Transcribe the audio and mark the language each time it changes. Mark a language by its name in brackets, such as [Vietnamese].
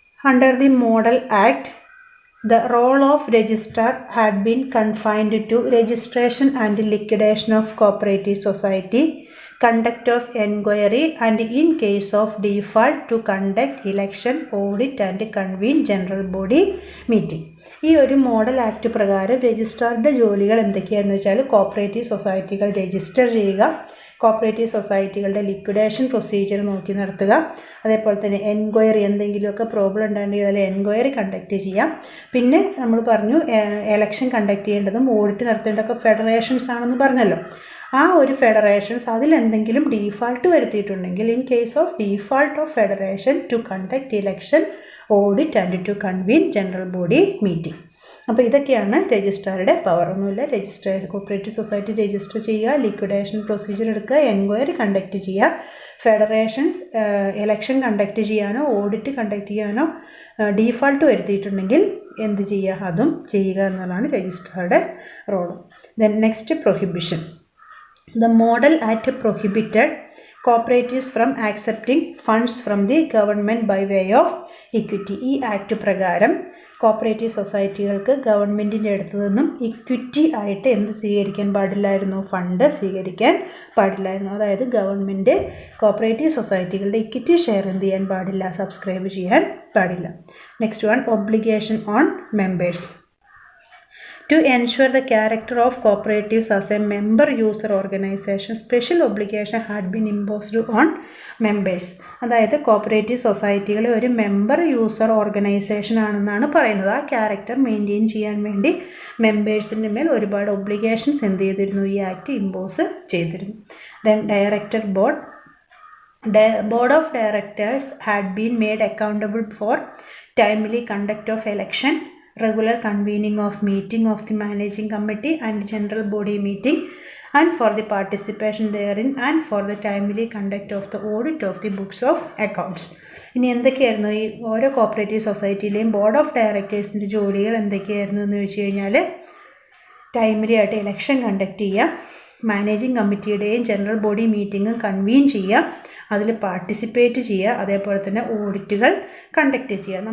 [English] Under the Model Act, the role of registrar had been confined to registration and liquidation of cooperative society, conduct of enquiry, and in case of default to conduct election, audit and convene general body meeting. [Malayalam] ഈ ഒരു model act പ്രകാരം രജിസ്ട്രാറുടെ ജോലികൾ എന്തൊക്കെയാണെന്ന് വെച്ചാൽ cooperative സൊസൈറ്റികൾ register ചെയ്യുക, cooperative സൊസൈറ്റികളുടെ liquidation procedure നോക്കി നടത്തുക, അതേപോലെ തന്നെ എൻക്വയറി എന്തെങ്കിലുമൊക്കെ പ്രോബ്ലം ഉണ്ടാണെങ്കിൽ അതിൽ എൻക്വയറി കണ്ടക്ട് ചെയ്യാം. പിന്നെ നമ്മൾ പറഞ്ഞു എലക്ഷൻ കണ്ടക്ട് ചെയ്യേണ്ടതും ഓഡിറ്റ് നടത്തേണ്ടതൊക്കെ ഫെഡറേഷൻസ് ആണെന്ന് പറഞ്ഞല്ലോ. ആ ഒരു ഫെഡറേഷൻസ് അതിലെന്തെങ്കിലും default വരുത്തിയിട്ടുണ്ടെങ്കിൽ [English] In case of default of federation to conduct election, audit and to convene general body meeting. [Malayalam] അപ്പോൾ ഇതൊക്കെയാണ് രജിസ്ട്രാറുടെ പവർ. ഒന്നുമില്ല, കോപ്പറേറ്റീവ് സൊസൈറ്റി രജിസ്റ്റർ ചെയ്യുക, ലിക്വിഡേഷൻ പ്രൊസീജിയർ എടുക്കുക, എൻക്വയറി കണ്ടക്ട് ചെയ്യുക, ഫെഡറേഷൻസ് എലക്ഷൻ കണ്ടക്ട് ചെയ്യാനോ ഓഡിറ്റ് കണ്ടക്ട് ചെയ്യാനോ default വരുത്തിയിട്ടുണ്ടെങ്കിൽ എന്ത് ചെയ്യുക, അതും ചെയ്യുക എന്നുള്ളതാണ് രജിസ്ട്രാറുടെ role. [English] Then next, prohibition. The Model Act prohibited cooperatives from accepting funds from the government by way of equity. [Malayalam] ഈ ആക്ട് പ്രകാരം കോപ്പറേറ്റീവ് സൊസൈറ്റികൾക്ക് ഗവൺമെൻറ്റിൻ്റെ അടുത്ത് നിന്നും ഇക്വിറ്റി ആയിട്ട് എന്ത് സ്വീകരിക്കാൻ പാടില്ലായിരുന്നു? ഫണ്ട് സ്വീകരിക്കാൻ പാടില്ലായിരുന്നു. അതായത് ഗവൺമെൻറ് കോപ്പറേറ്റീവ് സൊസൈറ്റികളുടെ ഇക്വിറ്റി ഷെയർ എന്ത് ചെയ്യാൻ പാടില്ല? സബ്സ്ക്രൈബ് ചെയ്യാൻ പാടില്ല. [English] Next one, obligation on members. To ensure the character of cooperatives as a member user organization, special obligation had been imposed on members. [Malayalam] അതായത് കോപ്പറേറ്റീവ് സൊസൈറ്റികളെ ഒരു മെമ്പർ യൂസർ ഓർഗനൈസേഷൻ ആണെന്നാണ് പറയുന്നത്. ആ ക്യാരക്ടർ മെയിൻറ്റെയിൻ ചെയ്യാൻ വേണ്ടി മെമ്പേഴ്സിൻ്റെ മേൽ ഒരുപാട് ഒബ്ലിഗേഷൻസ് എന്ത് ചെയ്തിരുന്നു? ഈ ആക്ട് ഇമ്പോസ് ചെയ്തിരുന്നു. [English] Then director board. Board of Directors had been made accountable for timely conduct of election, regular convening of meeting of the managing committee and general body meeting, and for the participation therein and for the timely conduct of the audit of the books of accounts. [Malayalam] ഇനി എന്തൊക്കെയായിരുന്നു ഈ ഓരോ cooperative സൊസൈറ്റിയിലെയും board of ഡയറക്ടേഴ്സിൻ്റെ ജോലികൾ എന്തൊക്കെയായിരുന്നു എന്ന് ചോദിച്ചു കഴിഞ്ഞാൽ, timely ആയിട്ട് ഇലക്ഷൻ കണ്ടക്ട് ചെയ്യുക, മാനേജിങ് കമ്മിറ്റിയുടെയും ജനറൽ ബോഡി മീറ്റിങ്ങും കൺവീൻ ചെയ്യുക, അതിൽ പാർട്ടിസിപ്പേറ്റ് ചെയ്യുക, അതേപോലെ തന്നെ ഓഡിറ്റുകൾ കണ്ടക്ട് ചെയ്യുക.